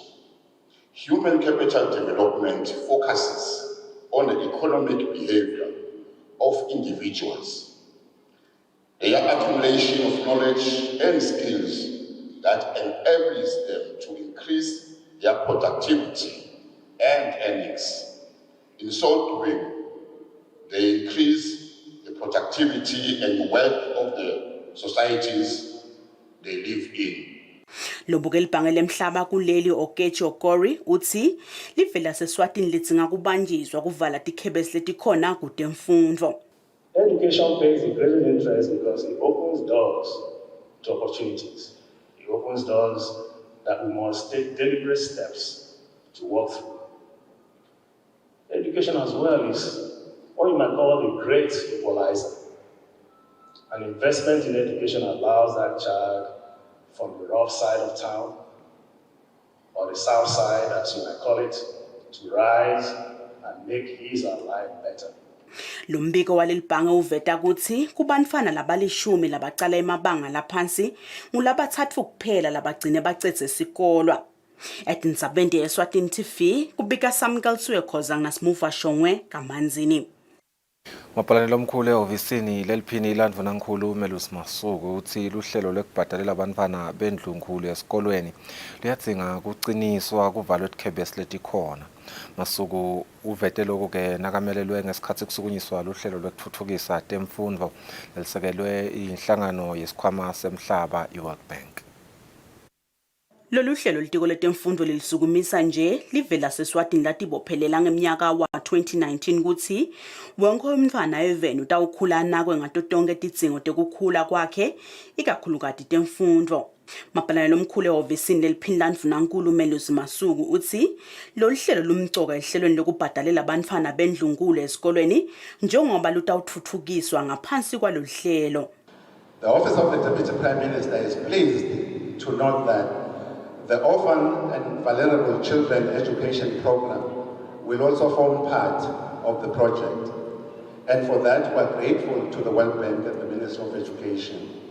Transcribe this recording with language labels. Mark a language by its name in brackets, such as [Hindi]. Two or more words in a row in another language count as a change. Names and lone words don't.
[English] human capital development focuses on the economic behavior of individuals, their accumulation of knowledge and skills that enables them to increase their productivity and earnings. In so doing, they increase the productivity and wealth of the societies they live in. [Swati] Lobuke libhange lemhlaba kuleli Okechi Okori uthi live laseSwatini lidzinga kubanjiswa kuvala tikhebesi letikhona kutemfundvo. [English] Education pays a great interest because it opens doors to opportunities. It opens doors that we must take deliberate steps to walk through. Education as well is what you might call the great equalizer. An investment in education allows that child from the rough side of town, or the south side as you might call it, to rise and make his or her life better. [Swati] Lumbiko walelibhange uveta kutsi kubantfwana labalishumi labacala emabanga laphansi ngulabatsatfu kuphela labagcine bacedze sikolwa. Etindzabeni te-Eswatini TV kubika Samkelswe Khoza ngasimuva Shongwe kamanzini. Mapalane omkhulu ehhovisini leliphini ilandvunankulu uMelus Masuku uthi luhlelo lokubhadalela abantwana bendlunkulu esikolweni luyadzinga kuqiniswa kuvalwe ikhebesi letikhona. Masuku uvete lokho-ke nakamelelwe ngesikhathi kusukunyiswa luhlelo lokuthuthukisa temfundvo lelisekelwe inhlangano yesikhwama semhlaba i-World Bank. Lolu hlelo litiko letemfundo lilisukumisa nje livela seswatini latibophelela ngeminyaka wa 2019 ukuthi wonke umntfwana eveni utawukhula anakwe ngato tonke tidzingo tekukhula kwakhe ikakhulukati temfundo. Mapalane lomkhulu ehhovisini leliphini landvunankulu uMelus Masuku uthi lolu hlelo lumcoka ehlelweni lokubhadalela abantfwana bendlunkulu esikolweni njengoba lutawuthuthukiswa ngaphansi kwalolu hlelo. [English] The Office of the Deputy Prime Minister is pleased to note that the Orphan and Vulnerable Children Education Program will also form part of the project. And for that, we're grateful to the World Bank and the Ministry of Education.